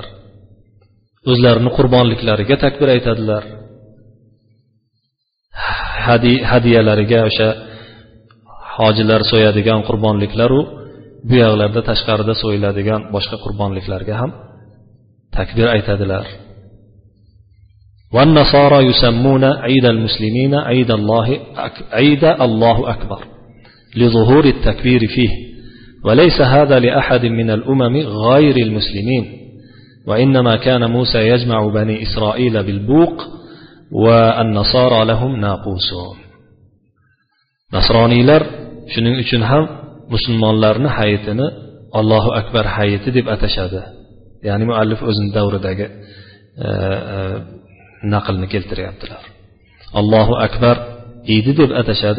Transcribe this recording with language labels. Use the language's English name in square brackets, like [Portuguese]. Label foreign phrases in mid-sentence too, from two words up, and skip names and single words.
[Uzbek] O'zlarining qurbonliklariga takbir aytadilar. Hadiyalariga, o'sha hojilar so'yadigan qurbonliklar u bu yoqlarda tashqarida so'yiladigan boshqa qurbonliklarga ham takbir aytadilar. [Arabic] والنصارى يسمون عيد المسلمين عيد الله أكبر لظهور التكبير فيه، وليس هذا لأحد من الأمم غير المسلمين، وإنما كان موسى يجمع بني إسرائيل بالبوق والنصارى لهم ناقوسون. [Uzbek] nasroniylar shuning uchun ham musulmonlarning hayitini [Arabic] الله أكبر [Uzbek] hayiti deb atashadi. Ya'ni muallif o'zining davridagi naqlni keltiryaptilar. [Arabic] الله أكبر [Uzbek] idi deb atashadi.